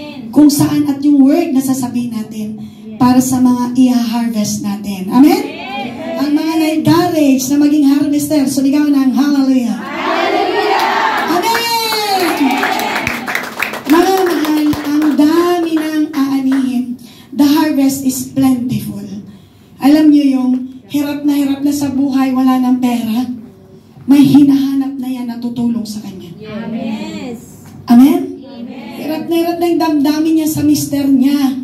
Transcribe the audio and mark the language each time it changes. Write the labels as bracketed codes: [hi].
[tl] Kung saan at yung word na sasabihin natin para sa mga i-harvest natin. Amen? Ang mga na-encourage na maging harvester, sumigaw ng hallelujah. Amen! Mga mahal, ang dami ng aanihin. [en] The harvest is plentiful. [tl] Alam niyo yung hirap na sa buhay, wala ng pera. May hinahanap na yan na tutulong sa kanya. Yes. Amen? Hirap na yung damdamin niya sa mister niya.